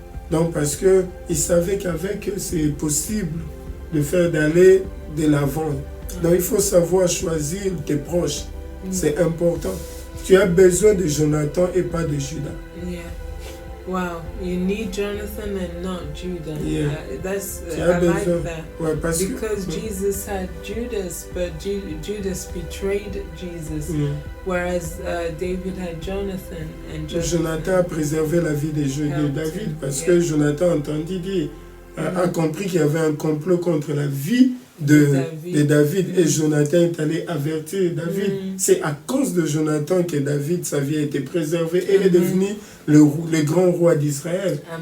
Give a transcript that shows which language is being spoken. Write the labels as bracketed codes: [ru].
[fr] Donc parce qu'il savait qu'avec eux, c'est possible d'aller de l'avant. Donc il faut savoir choisir tes proches. C'est important. Tu as besoin de Jonathan et pas de Judas. [en] Wow, you need Jonathan and not Judah. I like that. Because Jesus had Judas, but Judas betrayed Jesus, whereas David had Jonathan and [fr] Jonathan a préservé la vie de David, parce que Jonathan a compris qu'il y avait un complot contre la vie de David et Jonathan est allé avertir David. C'est à cause de Jonathan que David, sa vie a été préservée et est devenu le grand roi d'Israël.